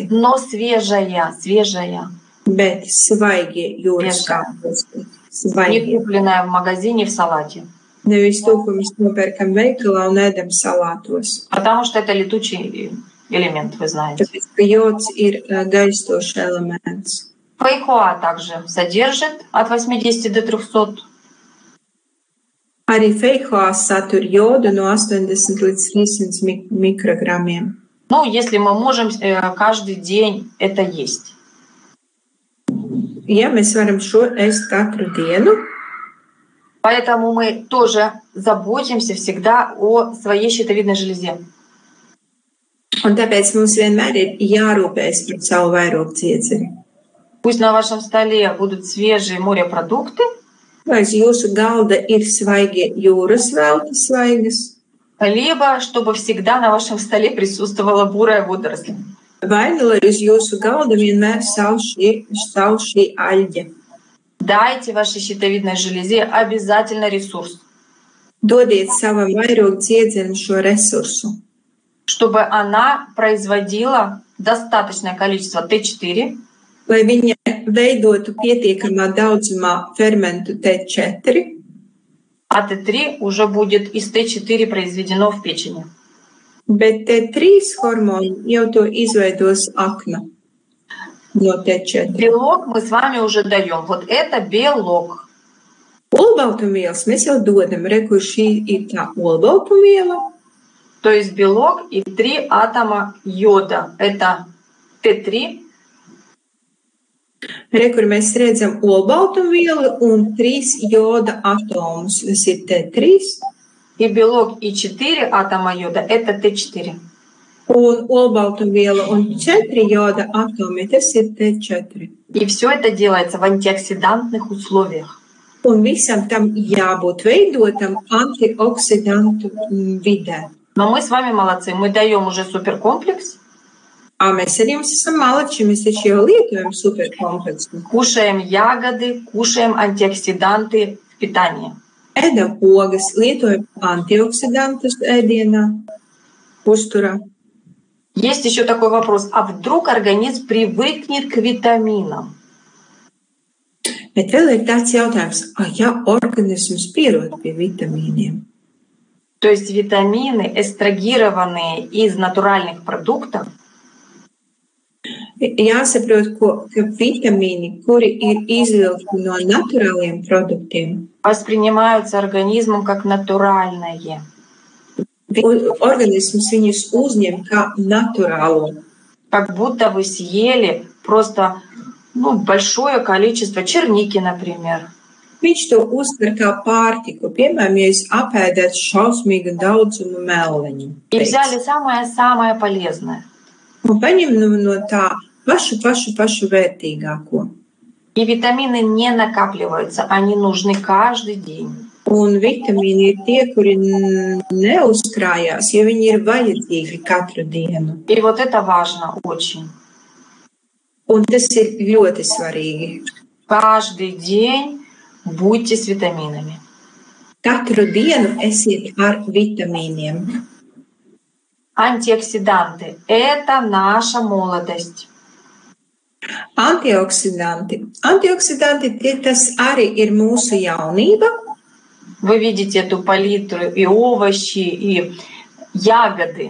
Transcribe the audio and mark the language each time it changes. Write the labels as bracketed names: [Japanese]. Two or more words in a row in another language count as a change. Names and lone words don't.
[Russian] но свежая, [Latvian] bet svaigie jūras kāposti. [Russian] не [Latvian] Svaigie. [Russian] купленная в магазине в салате. [Latvian] Nevis to, ko mēs nopērkam veikalā un ēdam salātos. [Russian] Потому что это летучий элемент, вы знаете. [Latvian] Tāpēc, ka jods ir gaistošs elements. [Russian] Фейхоа также содержит от 80 до 300. [Latvian] Arī feihoā satur jodu no 80 līdz 300 mikrogramiem. [Russian] Ну, если мы можем каждый день это есть. [Latvian] Ja mēs varam šo ēst katru dienu, [Russian] Поэтому мы тоже заботимся всегда о своей щитовидной железе. [Latvian] un tāpēc mums vienmēr ir jārūpējas par savu vairogdziedzeri. [Russian] Пусть на вашем столе будут свежие морепродукты, [Latvian] Vai uz jūsu galda ir svaigie jūras veltes svaigas, [Russian] либо чтобы всегда на вашем столе присутствовала бурая водоросль. [Latvian] vai nu lai uz jūsu galda vienmēr stāv šī aļģe. [Russian] Дайте вашей щитовидной железе обязательно ресурс, [Latvian] Dodiet savam vairogdziedzerim šo resursu, [Russian] чтобы она производила достаточное количество Т4, [Latvian] lai viņa veidotu pietiekamā daudzumā fermentu T4. [Russian] А Т3 уже будет из Т4 произведено в печени. [Latvian] Bet T3 hormoni jau to izveidos akna no T4. [Russian] Белок мы с вами уже даем. Вот это белок. [Latvian] Olbaltumvielas mēs jau dodam, re, kur šī ir tā olbaltumviela. [Russian] То есть белок и 3 атома йода. Это Т3. [Latvian] Re, kur mēs redzam olbaltumvielu un 3 joda atomus. Tas ir T3. [Russian] И белок и 4 атома йода – это Т4. [Latvian] Un olbaltumviela un 4 joda atomi, tas ir T4. [Russian] И все это делается в антиоксидантных условиях. [Latvian] Un visam tam jābūt veidotam antioksidantu vidē. [Russian] Но мы с вами молодцы. Мы даем уже суперкомплекс. [Latvian] Mēs ar jums esam malači, mēs taču jau lietojam superkompleksu. [Russian] Кушаем ягоды, кушаем антиоксиданты в питании. [Latvian] Ēdam ogas, lietojam antioksidantus ēdienā, uzturā. [Russian] Есть еще такой вопрос. А вдруг организм привыкнет к витаминам? [Latvian] Bet vēl ir tāds jautājums, ja organisms pierod pie vitamīniem? [Russian] То есть витамины, эстрагированные из натуральных продуктов, [Latvian] Jāsaprot, ka vitamīni, kuri ir izvilkti no naturāliem produktiem, [Russian] воспринимаются организмом как натуральное. [Latvian] Organisms viņus uzņem kā naturālo. [Russian] Как будто вы съели просто большое количество черники, например. [Latvian] Viņš to uztver kā pārtiku. Piemēram, ja jūs apēdat šausmīgu daudzumu melleņu. [Russian] И взяли самое-самое полезное. [Latvian] Un paņem no tā pašu vērtīgāko. [Russian] И витамины не накапливаются, они нужны каждый день. [Latvian] Un vitamīni ir tie, kuri neuzkrājās, jo viņi ir vajadzīgi katru dienu. [Russian] И вот это важно очень. [Latvian] Un tas ir ļoti svarīgi. [Russian] Каждый день будьте с витаминами. [Latvian] Katru dienu esiet ar vitamīniem. [Russian] Антиоксиданты – это наша молодость. [Latvian] Antioksidanti. Antioksidanti tas arī ir mūsu jaunība. [Russian] Вы видите эту палитру и овощи, и ягоды.